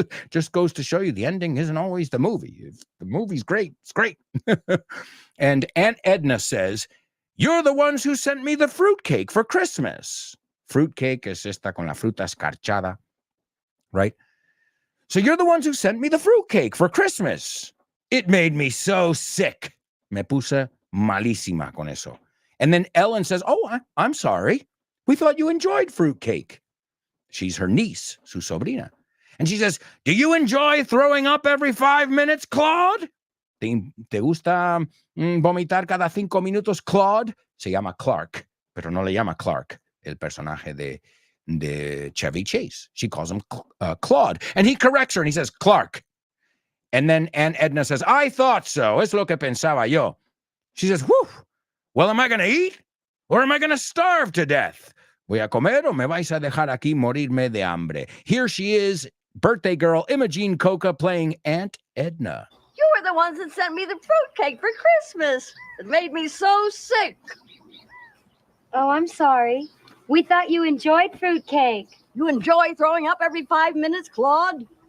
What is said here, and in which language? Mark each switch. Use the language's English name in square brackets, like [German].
[English] Just goes to show you the ending isn't always the movie. If the movie's great, it's great. And Aunt Edna says, "You're the ones who sent me the fruitcake for Christmas." [Spanish] Fruitcake es esta con la fruta escarchada, right? [English] So you're the ones who sent me the fruitcake for Christmas. It made me so sick. [Spanish] Me puse malísima con eso. [English] And then Ellen says, "Oh, I'm sorry. We thought you enjoyed fruitcake." She's her niece, [Spanish] su sobrina. [English] And she says, "Do you enjoy throwing up every 5 minutes, Claude? [Spanish] ¿Te gusta vomitar cada 5 minutos, Claude?" Se llama Clark, pero no le llama Clark, el personaje de Chevy Chase. [English] She calls him Claude. And he corrects her and he says, "Clark." And then Aunt Edna says, "I thought so. [Spanish] Es lo que pensaba yo." [English] She says, "Whew, well, am I going to eat or am I going to starve to death? [Spanish] ¿Voy a comer o me vais a dejar aquí morirme de hambre?" [English] Here she is, birthday girl Imogene Coca playing Aunt Edna. You were the ones that sent me the fruitcake for Christmas. It made me so sick. Oh, I'm sorry. We thought you enjoyed fruitcake. You enjoy throwing up every 5 minutes, Claude?